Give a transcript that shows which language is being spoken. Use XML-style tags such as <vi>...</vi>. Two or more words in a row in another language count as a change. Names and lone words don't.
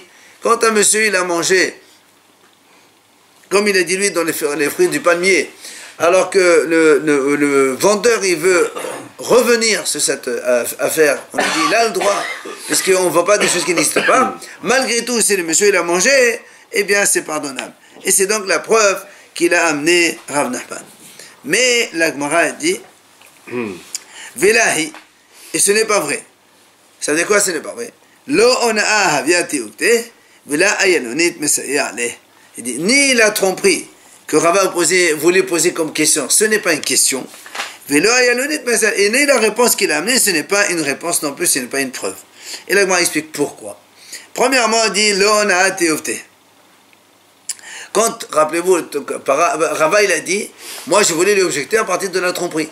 <fr>Quand un monsieur, il a mangé, comme il a dit lui, dans les fruits du palmier, alors que le vendeur, il veut revenir sur cette affaire, on dit, il a le droit, puisqu'on ne voit pas des choses qui n'existent pas. Malgré tout, si le monsieur, il a mangé, eh bien, c'est pardonnable. Et c'est donc la preuve qu'il a amené Rav Nachman. Mais la Gemara a dit, Velahi, et ce n'est pas vrai. Ça veut dire quoi, ce n'est pas vrai?</fr> <arc>Lo ona'a haviati ukte, vela ayalonit mesaya aleh.</arc> <fr>Il dit, ni la tromperie que Rava voulait poser comme question, ce n'est pas une question.</fr> <arc>Velo ayalonit mesaya,</arc> <fr>et ni la réponse qu'il a amenée, ce n'est pas une réponse non plus, ce n'est pas une preuve. Et la Gemara explique pourquoi. Premièrement, il dit,</fr> <arc>lo ona'a teufte.</arc> <fr>Quand, rappelez-vous, Rava il a dit, moi je voulais lui objecter à partir de la tromperie.</fr>